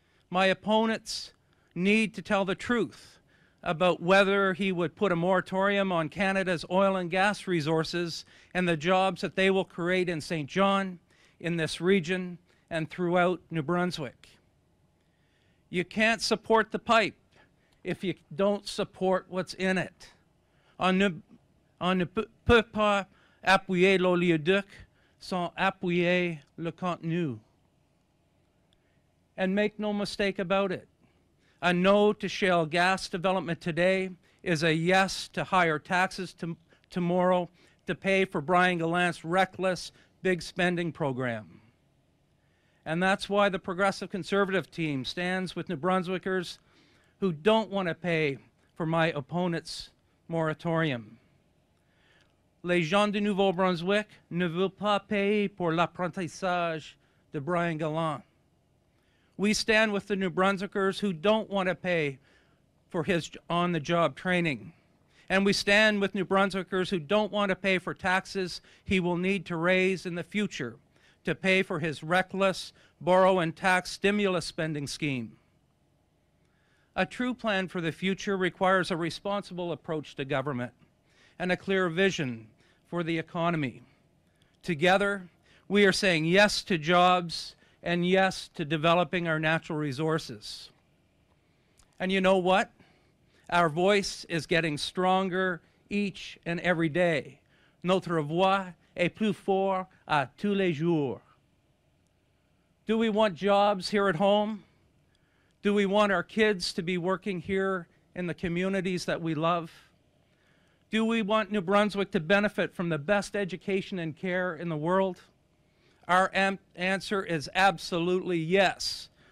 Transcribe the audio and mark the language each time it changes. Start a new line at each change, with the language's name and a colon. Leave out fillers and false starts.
English: My opponents need to tell the truth about whether he would put a moratorium on Canada's oil and gas resources and the jobs that they will create in St. John, in this region, and throughout New Brunswick. You can't support the pipe if you don't support what's in it.
French: On ne peut pas appuyer l'oléoduc sans appuyer le contenu.
English: And make no mistake about it. A no to shale gas development today is a yes to higher taxes tomorrow to pay for Brian Gallant's reckless big spending program. And that's why the Progressive Conservative team stands with New Brunswickers who don't want to pay for my opponent's moratorium.
French: Les gens de Nouveau-Brunswick ne veulent pas payer pour l'apprentissage de Brian Gallant.
English: We stand with the New Brunswickers who don't want to pay for his on-the-job training. And we stand with New Brunswickers who don't want to pay for taxes he will need to raise in the future to pay for his reckless borrow and tax stimulus spending scheme. A true plan for the future requires a responsible approach to government and a clear vision for the economy. Together, we are saying yes to jobs and yes to developing our natural resources. And you know what? Our voice is getting stronger each and every day.
French: Notre voix est plus fort à tous les jours.
English: Do we want jobs here at home? Do we want our kids to be working here in the communities that we love? Do we want New Brunswick to benefit from the best education and care in the world? Our answer is absolutely yes.